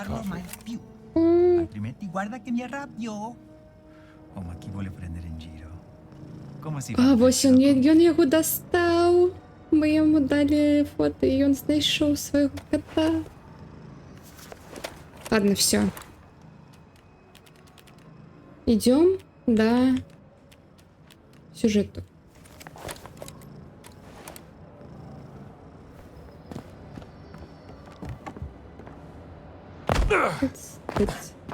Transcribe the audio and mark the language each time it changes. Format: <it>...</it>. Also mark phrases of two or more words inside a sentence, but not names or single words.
<it>farlo coffee. mai più. Altrimenti guarda che mi arrabbio. Oh, ma chi vuole prendere in giro? Come si</it> <be>А, вось ён яго дастаў. Мы яму далі фота, і ён знайшоў свайго кота.</be> <ru>Ладно, все. Идем до сюжета. Тыц.</ru>